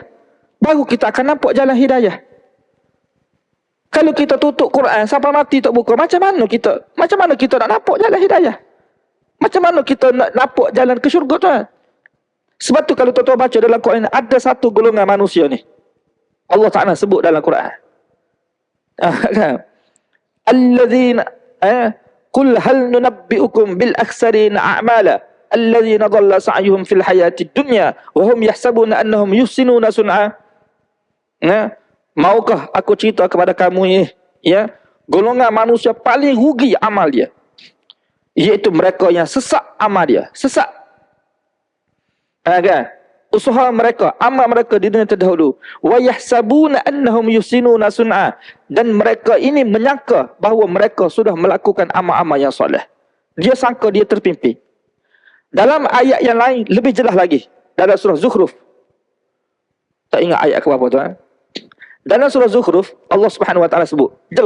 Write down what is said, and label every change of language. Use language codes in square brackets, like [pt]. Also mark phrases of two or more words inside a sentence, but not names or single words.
[ms] Baru kita akan nampak jalan hidayah. Kalau kita tutup Quran sampai mati tak buka, macam mana kita nak nampak jalan hidayah? Macam mana kita nak nampak jalan ke syurga tu? Sebab tu kalau tuan-tuan baca dalam Quran, ada satu golongan manusia ni. Allah Ta'ala sebut dalam Quran. Kan? [ar] الذين قل هل ننبئكم بالأخسرين أعمالا الذين ضل سعيهم في الحياة الدنيا وهم يحسبون أنهم يحسنون صنعا. [ms] Maukah aku cerita kepada kamu ni, ya, golongan manusia paling rugi amal dia, iaitu mereka yang sesak amal dia, sesak. Kan? Usaha mereka, amal mereka di dunia terdahulu. [ar] ويحسبون أنهم يحسنون صنعا, [ms] dan mereka ini menyangka bahawa mereka sudah melakukan amal-amal yang soleh. Dia sangka dia terpimpin. Dalam ayat yang lain lebih jelas lagi, dalam surah Zukhruf. Tak ingat ayat ke berapa tuan? Dalam surah Zukhruf Allah [ar] سبحانه وتعالى [ms] sebut jelas.